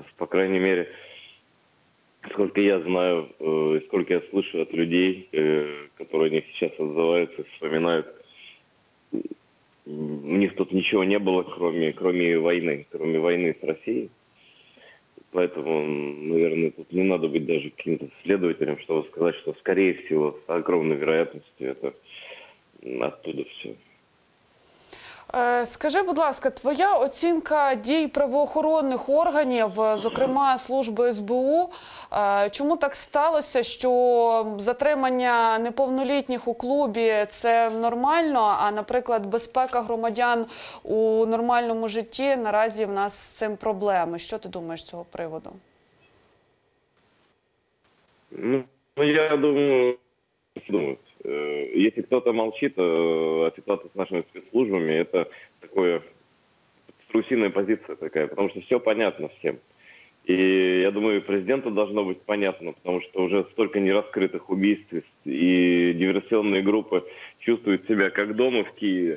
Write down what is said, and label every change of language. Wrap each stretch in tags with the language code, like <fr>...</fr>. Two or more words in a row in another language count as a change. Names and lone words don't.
<ru>По крайней мере, сколько я знаю, сколько я слышу от людей, которые о них сейчас отзываются, вспоминают, у них тут ничего не было, кроме войны с Россией. Поэтому, наверное, тут не надо быть даже каким-то следователем, чтобы сказать, что, скорее всего, с огромной вероятностью это оттуда все.</ru> <uk>Скажи, будь ласка, твоя оцінка дій правоохоронних органів, зокрема служби СБУ, чому так сталося, що затримання неповнолітніх у клубі – це нормально, а, наприклад, безпека громадян у нормальному житті наразі в нас з цим проблеми? Що ти думаєш з цього приводу?</uk> <ru>Ну, я думаю, если кто-то молчит о ситуации с нашими спецслужбами, это такое трусиная позиция такая, потому что все понятно всем. И я думаю, президенту должно быть понятно, потому что уже столько нераскрытых убийств, и диверсионные группы чувствуют себя как дома в Киеве.</ru>